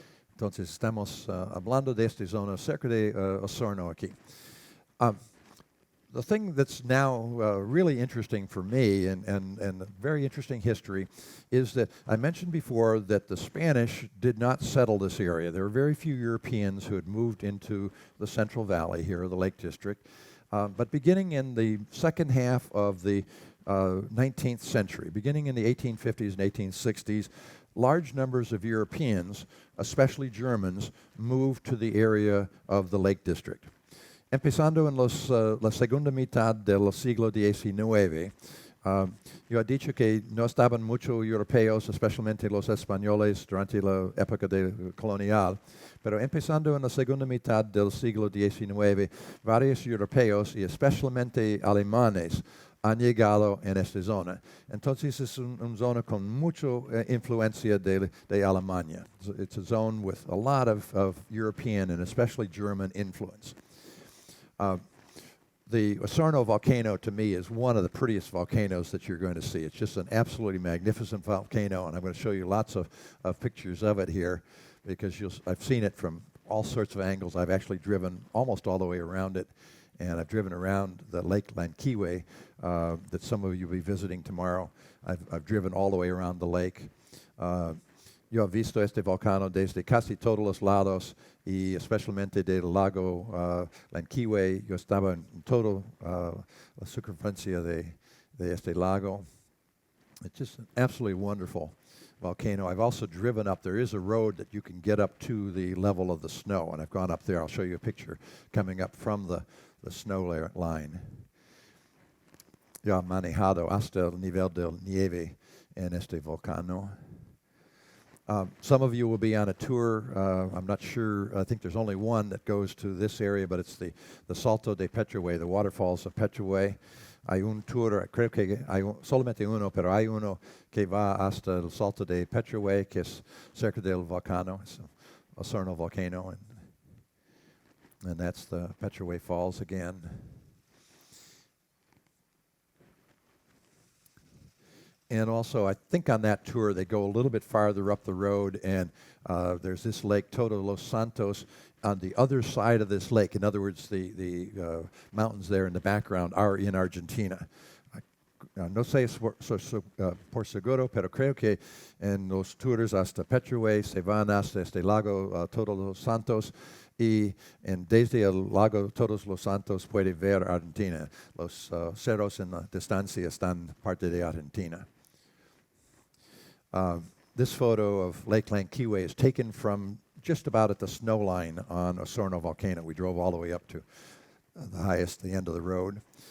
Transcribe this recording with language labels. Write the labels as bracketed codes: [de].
[es] Entonces estamos hablando de esta zona cerca de Osorno aquí. [en] The thing that's now really interesting for me and a very interesting history is that I mentioned before that the Spanish did not settle this area. There were very few Europeans who had moved into the Central Valley here, the Lake District. But beginning in the second half of the 19th century, beginning in the 1850s and 1860s, large numbers of Europeans, especially Germans, moved to the area of the Lake District. [es] Empezando en la segunda mitad del siglo XIX, yo he dicho que no estaban muchos europeos, especialmente los españoles, durante la época colonial, pero empezando en la segunda mitad del siglo XIX, varios europeos y especialmente alemanes han llegado en esta zona. Entonces es una zona con mucha influencia de Alemania. [en] It's a zone with a lot of European and especially German influence. The Osorno volcano, to me, is one of the prettiest volcanoes that you're going to see. It's just an absolutely magnificent volcano, and I'm going to show you lots of pictures of it here because I've seen it from all sorts of angles. I've actually driven almost all the way around it, and I've driven around the Lake Lankiwe that some of you will be visiting tomorrow. I've driven all the way around the lake. [es] Yo he visto este volcán desde casi todos los lados y especialmente del lago Lankiwe. Yo estaba en toda la circunferencia de este lago. [en] It's just an absolutely wonderful volcano. I've also driven up. There is a road that you can get up to the level of the snow, and I've gone up there. I'll show you a picture coming up from the snow line. [es] Yo he manejado hasta el nivel del nieve en este volcán. [en] Some of you will be on a tour. I'm not sure. I think there's only one that goes to this area, but it's the Salto de Petrowe, the waterfalls of Petrowe. [es] Hay un tour, creo que hay solamente uno, pero hay uno que va hasta el Salto de Petrowe, que es cerca del volcán, [en] Osorno volcano, and that's the Petrowe Falls again. And also, I think on that tour, they go a little bit farther up the road, and there's this lake, Todo Los Santos, on the other side of this lake. In other words, the mountains there in the background are in Argentina. [es] No sé por seguro, pero creo que en los tours hasta Petrowe se van hasta este lago Todos los Santos, y desde el lago Todos los Santos puede ver Argentina. Los cerros en la distancia están parte de Argentina. [en] This photo of Lake Lankiwe is taken from just about at the snow line on Osorno volcano. We drove all the way up to the end of the road.